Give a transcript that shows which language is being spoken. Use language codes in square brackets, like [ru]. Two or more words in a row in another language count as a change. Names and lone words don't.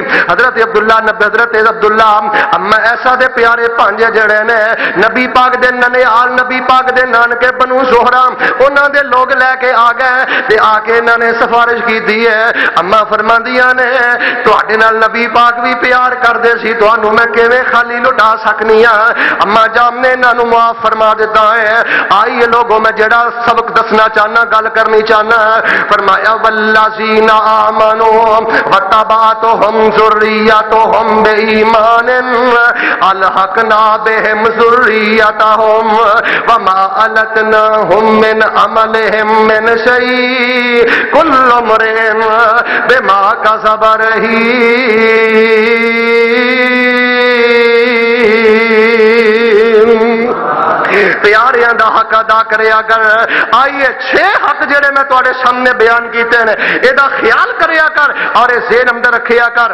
[pa] ਹਜ਼ਰਤ ਅਬਦੁੱਲਾ ਅੰਮਾ ਐਸ਼ਾ ਦੇ ਪਿਆਰੇ ਭਾਂਜੇ ਜੜ੍ਹੇ ਨੇ ਨਬੀ ਪਾਕ ਦੇ ਨਨਿਹਾਲ, ਨਬੀ ਪਾਕ ਦੇ ਨਾਨਕੇ ਬਨੂ ਜ਼ੋਹਰਾ, ਉਨ੍ਹਾਂ ਦੇ ਲੋਗ ਲੈਕੇ ਆ ਗਏ ਤੇ ਆਕੇ ਇਨ੍ਹਾਂ ਨੇ ਸਿਫ਼ਾਰਿਸ਼ ਕੀਤੀ ਹੈ। ਅੰਮਾ ਫ਼ਰਮਾਂਦੀਆਂ ਨੇ ਤੁਹਾਡੇ ਨਾਲ ਨਬੀ ਪਾਕ ਭੀ ਪਿਆਰ ਕਰਦੇ ਸੀ, ਤੁਹਾਨੂੰ ਮੈਂ ਕਿਵੇਂ ਖ਼ਾਲੀ ਲੁਟਾ ਸਕਨੀ ਹਾਂ? ਅੰਮਾ ਜਾਨ ਨੇ ਇਨ੍ਹਾਂ ਨੂੰ ਮਾਫ਼ ਫ਼ਰਮਾ ਦਿੱਤਾ ਹੈ। ਆਇਏ ਲੋਗੋਂ, ਮੈਂ ਜੇੜ੍ਹਾ ਸਬਕ ਦੱਸਣਾ ਚਾਹਨਾ, ਗੱਲ ਕਰਨੀ ਚਾਹਨਾ। [ar] फरमाया والذين آمنوا واتبعتهم ذريتهم بإيمان ألحقنا بهم ذريتهم وما ألتناهم من عملهم من شيء كل امرئ بما كسب رهين. [pa] ਪਿਆਰੀਆਂ ਦਾ ਹੱਕ ਅਦਾ ਕਰਿਆ ਕਰ। ਆਇਏ 6 ਹੱਕ ਜੇੜ੍ਹੇ ਮੈਂ ਤੁਹਾਡੇ ਸਾਮ੍ਹਣੇ ਬਯਾਨ ਕੀਤੇ ਨੇ, ਏਦਾ ਖ਼ਿਆਲ ਕਰਿਆ ਕਰ ਔਰ ਇਸ ਜ਼ਹਨ ਅੰਦਰ ਰੱਖਿਆ ਕਰ।